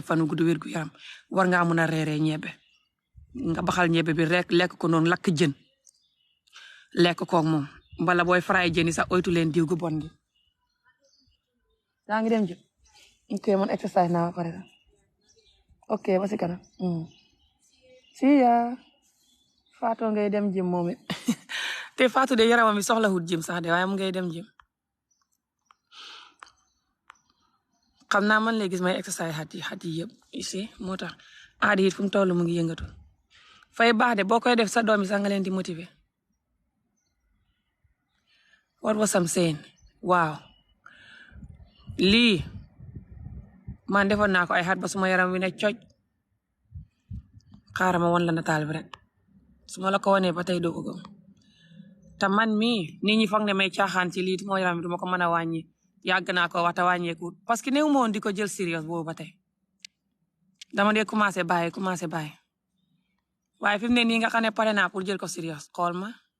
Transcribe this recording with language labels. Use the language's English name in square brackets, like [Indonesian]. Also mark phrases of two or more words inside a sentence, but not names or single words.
[Wolof] fanu gudd wér gu yaram war ngaa mën a reeree ñebe nga baxal ñebe bi rek lekk ko noonu lakk jën lekk koog moom mbala booy fray jën yi sax oytu leen diw gu bon gi yaa ngi dem jëm ok man exercice naa ba pare la ok ba si kanam si yaa Fatou ngay dem jëm moom it te Fatou de yaramam mi soxla wut jëm sax de waaye mu ngay dem jëm xam naa man lay gis may exercice xat yi yëpp ici moo tax aadi it fu mu toll mu ngi yëngatu fay baax de boo koy def sa doom yi sax nga leen di motiver [English] what was I'm saying [Wolof] waaw lii man defoon naa ko ay xat ba suma yaram wi ne coj xaaral ma won la nataal bi rek su ma la ko wanee ba tey doo ko gëm te man mii nit ñi foog ne may caaxaan ci lii moo yaram bi duma ko mën a wàññi yàgg naa ko waxta wàññeeku [French] parce que [Wolof] néew moon di ko jël sérieux boobu ba tey dama dee commencé bàyyi waaye fi mu ne nii nga xam ne pare naa pour jël ko sérieux xool ma